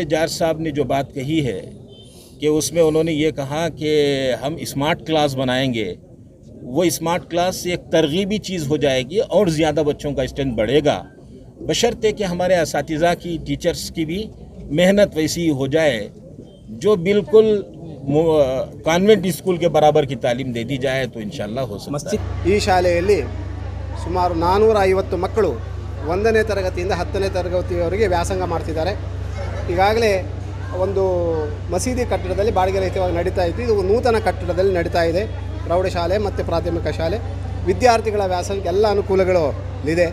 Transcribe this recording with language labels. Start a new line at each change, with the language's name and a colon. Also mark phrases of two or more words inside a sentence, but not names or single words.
Hindi: जार्ज साहब ने जो बात कही है कि उसमें उन्होंने ये कहा कि हम
English: smart class
Hindi: बनाएंगे, वो
English: smart class
Hindi: एक तरगीबी चीज़ हो जाएगी और ज़्यादा बच्चों का स्ट्रेंथ बढ़ेगा, बशर्ते कि हमारे असातिज़ा की, टीचर्स की भी मेहनत वैसी हो जाए जो बिल्कुल
English: convent school
Hindi: के बराबर की तालीम दे दी जाए तो इंशाल्लाह हो सकता है।
Kannada: ಈ ಶಾಲೆಯಲ್ಲಿ ಸುಮಾರು 450 ಮಕ್ಕಳು 1ನೇ ತರಗತಿಯಿಂದ 10ನೇ ತರಗತಿಯವರೆಗೆ ವ್ಯಾಸಂಗ ಮಾಡ್ತಿದ್ದಾರೆ. ಈಗಾಗಲೇ ಒಂದು ಮಸೀದಿ ಕಟ್ಟಡದಲ್ಲಿ ಬಾಡಿಗೆ ರಹಿತವಾಗಿ ನಡೀತಾ ಇತ್ತು. ಇದು ನೂತನ ಕಟ್ಟಡದಲ್ಲಿ ನಡೀತಾ ಇದೆ. ಪ್ರೌಢಶಾಲೆ ಮತ್ತು ಪ್ರಾಥಮಿಕ ಶಾಲೆ ವಿದ್ಯಾರ್ಥಿಗಳ ವ್ಯಾಸಂಗಕ್ಕೆ ಎಲ್ಲ ಅನುಕೂಲಗಳು ಇದೆ.